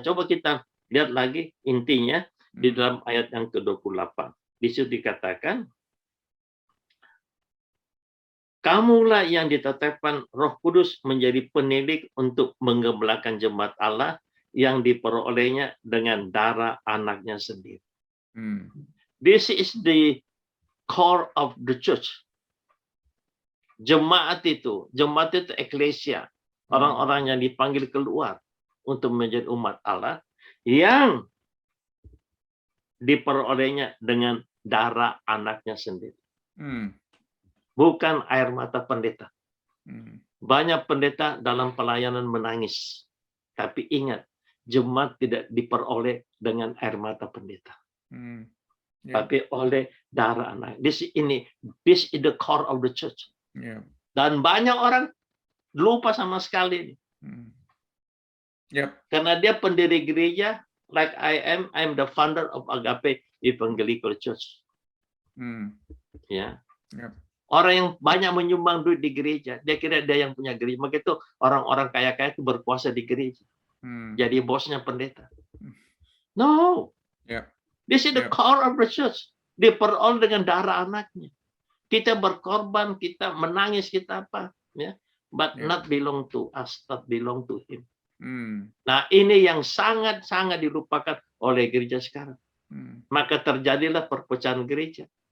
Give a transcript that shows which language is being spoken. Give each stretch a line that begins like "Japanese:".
Indonesian: Coba kita lihat lagi intinya di dalam ayat yang ke-28. Di situ dikatakan, kamulah yang ditetapkan Roh Kudus menjadi penilik untuk menggembalakan jemaat Allah yang diperolehnya dengan darah anaknya sendiri.
English: This is the core of the church.
Indonesian: Jemaat itu eklesia, orang-orang yang dipanggil keluar untuk menjadi umat Allah yang diperolehnya dengan darah anaknya sendiri. Bukan air mata pendeta. Banyak pendeta dalam pelayanan menangis. Tapi ingat, jemaat tidak diperoleh dengan air mata pendeta. Tapi oleh darah anak.
English: This is the core of the church.
Indonesian: Dan banyak orang lupa sama sekali. Karena dia pendiri gereja,
English: like I'm the founder of Agape Evangelical Church.
Indonesian: Ya. Orang yang banyak menyumbang duit di gereja, dia kira dia yang punya gereja. Maka itu orang-orang kaya-kaya itu berkuasa di gereja. Jadi bosnya pendeta.
English: No. This is the core of the church.
Indonesian: Diperoleh dengan darah anaknya. Kita berkorban, kita menangis, kita apa. Ya.
English: But not belong to us, not belong to him.
Indonesian: Nah, ini yang sangat-sangat dilupakan oleh gereja sekarang. Maka terjadilah perpecahan gereja.